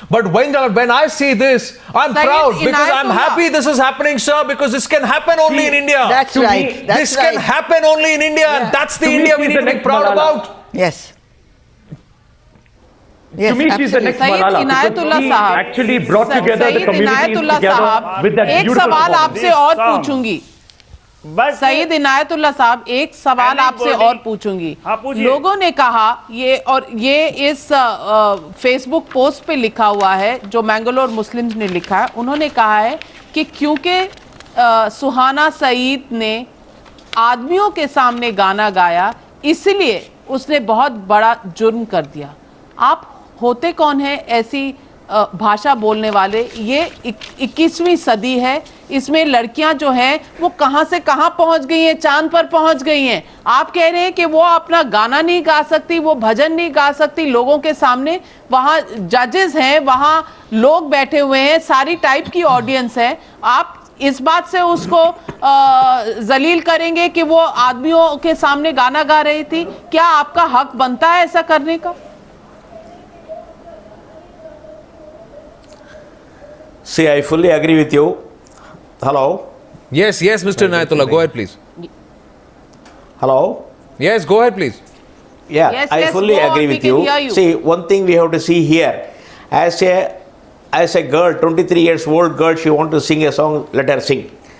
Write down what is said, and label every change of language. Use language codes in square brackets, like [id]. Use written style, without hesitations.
[en] But when I see this, I'm proud, because I'm happy this is happening, sir, because this can happen only in India. That's right. This can happen only in India, and that's the India we need to be proud about. Yes. To me, she's the next Malala, because she actually brought together the communities together with that beautiful [hi] song. एक सवाल आपसे और पूछूंगी. सईद इनायतुल्लाह साहब, एक सवाल आपसे और पूछूंगी. लोगों ने कहा ये इस फेसबुक पोस्ट पे लिखा हुआ है जो मैंगलोर मुस्लिम्स ने लिखा है. उन्होंने कहा है कि क्योंकि सुहाना सईद ने आदमियों के सामने गाना गाया, इसलिए उसने बहुत बड़ा जुर्म कर दिया. आप होते कौन है ऐसी भाषा बोलने वाले? ये 21वीं सदी है, इसमें लड़कियां जो हैं वो कहां से कहां पहुंच गई हैं, चांद पर पहुंच गई हैं. आप कह रहे हैं कि वो अपना गाना नहीं गा सकती, वो भजन नहीं गा सकती लोगों के सामने. वहां जजेस हैं, वहां लोग बैठे हुए हैं, सारी टाइप की ऑडियंस है. आप इस बात से उसको जलील करेंगे कि वो आदमियों के सामने गाना गा रही थी? क्या आपका हक बनता है ऐसा करने का? [en] See, I fully agree with you. Hello? Yes, Mr. Inayatullah, go ahead, please. Hello? Yes, go ahead, please. Yeah, yes, I fully agree with you. See, one thing we have to see here, as a girl, 23 years old girl, she wants to sing a song, let her sing.